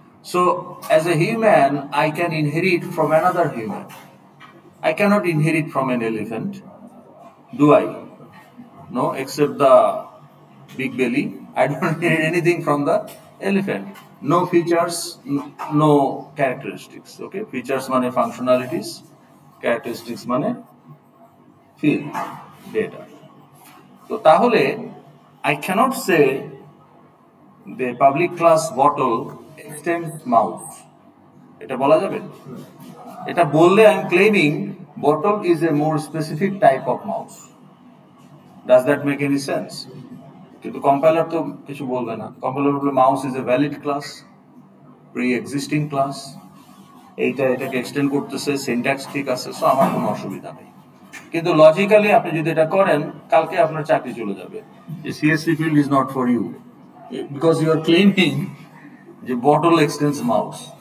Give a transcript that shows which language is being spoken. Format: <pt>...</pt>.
<en>So as a human I can inherit from another human. I cannot inherit from an elephant, do I? No, except the big belly. I don't inherit anything from the elephant. No features, no characteristics. Okay, features মানে functionalities, characteristics মানে field data. তো তাহলে I cannot say the public class bottle extends mouse.</en> <bn>এটা বলা যাবে? এটা বললে</bn> <en>I am claiming bottle is a more specific type of mouse. Does that make any sense?</en> <bn>কিন্তু কম্পাইলার তো কিছু বলবে না। কম্পাইলার বলবে</bn> <en>mouse is a valid class,</en> <bn>pre existing class, এটাকে এক্সটেন্ড করতেছে, সিনট্যাক্স ঠিক আছে, সো আমার কোনো অসুবিধা নেই। কিন্তু লজিক্যালি আপনি যদি এটা করেন, কালকে আপনার চাকরি চলে যাবে, যে</bn> <en>CSC field is not for you, because you are claiming</en> <bn>যে বটল এক্সটেন্স মাউস।</bn>